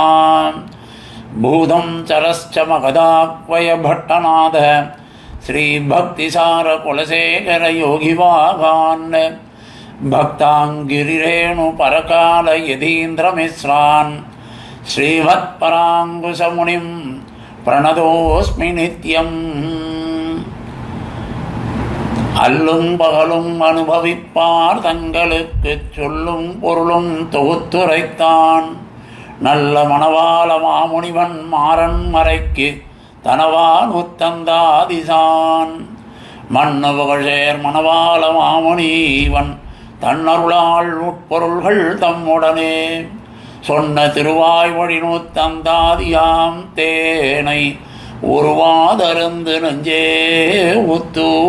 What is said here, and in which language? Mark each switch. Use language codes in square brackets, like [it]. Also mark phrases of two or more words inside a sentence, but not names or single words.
[sa] भूतं चरश्च मगधाह्वयभट्टनाथ श्रीभक्तिसारकुलशेखरयोगिवाहान् भक्ताङ्गिरिरेणुपरकालयतीन्द्रमिश्रान् श्रीमत्पराङ्कुशमुनिं प्रणतोऽस्मि नित्यम्। [ta] அல்லும் பகலும் அனுபவிப்பார் தங்களுக்கு சொல்லும் பொருளும் தொகுத்துரைத்தான் நல்ல மணவாள மாமுனிவன் மாறன் மறைக்கு தனவான் உத்தந்தாதிசான் மண்ணு புகழேர் மணவாள மாமுனிவன் தன்னருளால் உட்பொருள்கள் தம்முடனே சொன்ன திருவாய்மொழி நூத்தந்தாதியாம் தேனை உருவாதருந்து நெஞ்சே உத்து.